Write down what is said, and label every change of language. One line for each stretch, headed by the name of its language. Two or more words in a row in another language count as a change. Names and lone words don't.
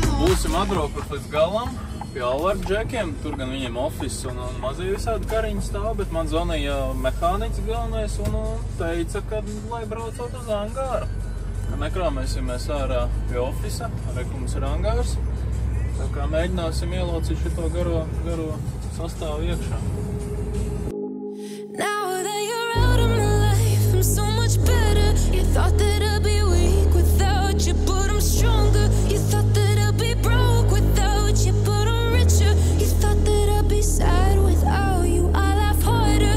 Latvian: būsim atbraukuši līdz galam pie Alvaru džekiem. Tur gan viņiem office un mazie visādi kariņi stāv, bet man zvanīja mehāniķis galvenais un teica, ka lai braucot uz angāru. Nekrāmēsimies ārā pie office, arī mums ir angārs. Tā kā mēģināsim ielocīt šito garo sastāvu iekšā.
English: Now that you're out of my life, I'm so much better. You thought that I'd be weak without you, but I'm stronger. You thought that I'd be broke without you, but I'm richer. You thought that I'd be sad without you, I laugh harder.